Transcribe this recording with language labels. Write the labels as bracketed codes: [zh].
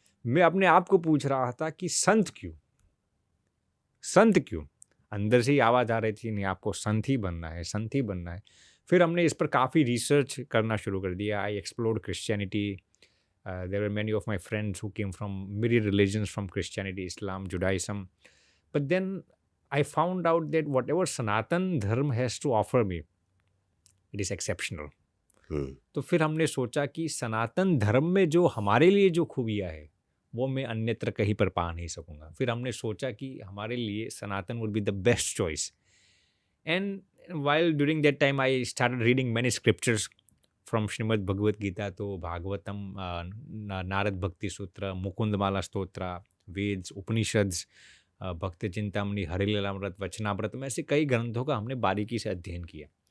[hi] मैं अपने आप को पूछ रहा था कि संत क्यों, संत क्यों। अंदर से ही आवाज़ आ रही थी, नहीं आपको संत ही बनना है, संत ही बनना है। फिर हमने इस पर काफ़ी रिसर्च करना शुरू कर दिया। [en] I explored Christianity. There were many of my friends who came from many religions, from Christianity, Islam, Judaism. But then I found out that whatever Sanatan Dharma has to offer me, it is exceptional. [hi] तो फिर हमने सोचा कि सनातन धर्म में जो हमारे लिए जो खूबियाँ है वो मैं अन्यत्र कहीं पर पा नहीं सकूँगा। फिर हमने सोचा कि हमारे लिए सनातन [en] would be the best choice. And while during that time I started reading many scriptures from Shrimad Bhagavad Gita, तो भागवतम, नारद भक्ति सूत्र, मुकुंदमाला स्तोत्र, वेद्स, उपनिषद्स, भक्त चिंतामणि, हरिलीलामृत, वचनामृत [hi] में ऐसे कई ग्रंथों का हमने बारीकी से अध्ययन किया।